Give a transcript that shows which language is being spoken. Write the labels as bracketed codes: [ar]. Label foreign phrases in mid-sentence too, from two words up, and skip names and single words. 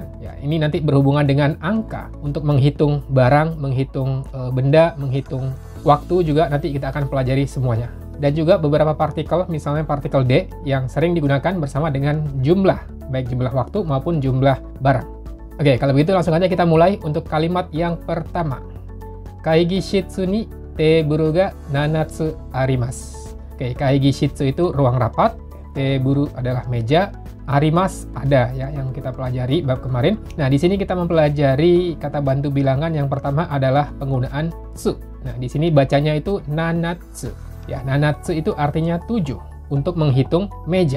[id] Ya, ini nanti berhubungan dengan angka untuk menghitung barang, menghitung benda, menghitung waktu juga nanti kita akan pelajari semuanya. Dan juga beberapa partikel, misalnya partikel D yang sering digunakan bersama dengan jumlah, baik jumlah waktu maupun jumlah barang. Oke, kalau begitu langsung aja kita mulai untuk kalimat yang pertama. [ja] 会議室にテーブルが七つあります. [id] Oke, [ja] 会議室 [id] itu ruang rapat, teburu adalah meja, arimas ada ya yang kita pelajari bab kemarin. Nah, di sini kita mempelajari kata bantu bilangan yang pertama adalah penggunaan tsu. Nah, di sini bacanya itu nanatsu. Ya, nanatsu itu artinya 7 untuk menghitung meja.